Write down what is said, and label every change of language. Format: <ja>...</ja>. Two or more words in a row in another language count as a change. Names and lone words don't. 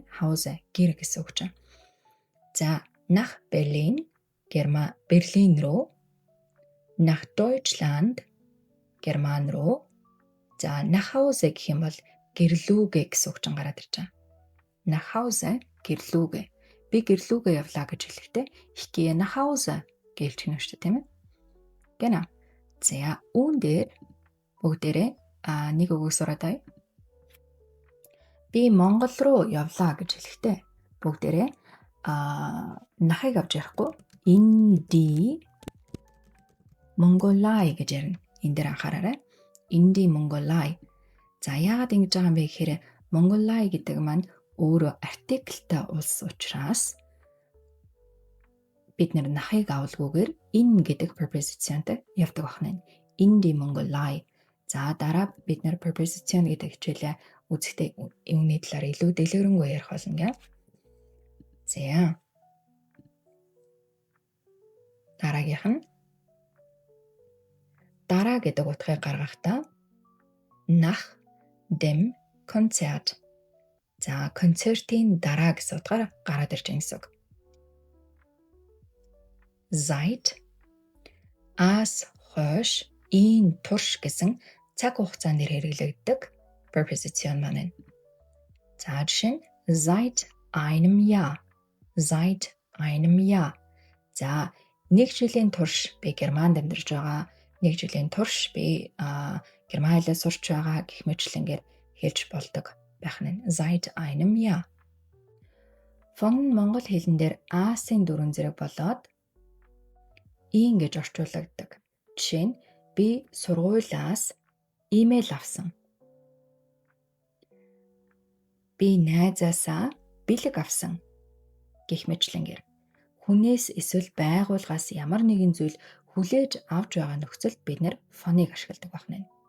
<mn>House гэр гэсэн үг чинь. За</mn> <de>nach Berlin</de> <mn>Берлин руу.</mn> <de>Nach Deutschland</de> <mn>Герман руу. За</mn> <de>nach Hause</de> <mn>гэх юм бол гэрлүүгээ гэсэн үг чинь гараад ирж байгаа.</mn> <de>Nach Hause</de> <mn>гэрлүүгээ. Би гэрлүүгээ явлаа гэж хэлэхдээ</mn> <de>ich gehe nach Hause</de> <mn>гэж хэлнэ шүү дээ, тийм ээ.</mn> <de>Genau.</de> <mn>За үүн дээр бүгдээрээ нэг үгийг сураад ая. Би Монгол руу явлаа гэж хэлэхдээ бүгдээрээ нахыг авч ярихгүй</mn> <de>in die Mongolei</de> <mn>гэж ярина. Энэ дээр анхаараарай.</mn> <de>In die Mongolei.</de> <mn>За яагаад ингэж байгаа юм бэ гэхээр Mongolei гэдэг маань өөрөө артиклтай улс учраас бид нэр нахыг авалгүйгээр in гэдэг prepositionтэй явдаг байна.</mn> <de>In die Mongolei.</de> <mn>За дараа бид нэр preposition гэдэг хичээлээ үзэхдээ үүний талаар илүү дэлгэрэнгүй ярих болно. За. Дараагийнх нь дараа гэдэг утгыг гаргахдаа</mn> <de>nach dem Konzert.</de> <mn>За концертын дараа гэсэн утгаар гараад ирж байгаа гэсэн үг. Seit as хойш in турш гэсэн цаг хугацаанд хэрэглэгддэг preposition маань. За жишээ нь</mn> <de>seit einem Jahr. Seit einem Jahr.</de> <mn>За нэг жилийн турш би Германд амьдарч байгаа. Нэг жилийн турш би Герман хэлээр сурч байгаа гэх мэтлэнгээр хэлж болдог байх нь.</mn> <de>Seit einem Jahr.</de> <mn>Von монгол хэлэн дээр as-ын дөрвөн зэрэг болоод in гэж орчуулагддаг. Жишээ нь би сургуулиас имэйл авсан. Би найзаасаа бэлэг авсан гэх мэтлэнгээр хүнээс эсвэл байгууллагаас ямар нэгэн зүйл хүлээж авч байгаа нөхцөлд бид нэр фоныг ашигладаг байна.</mn>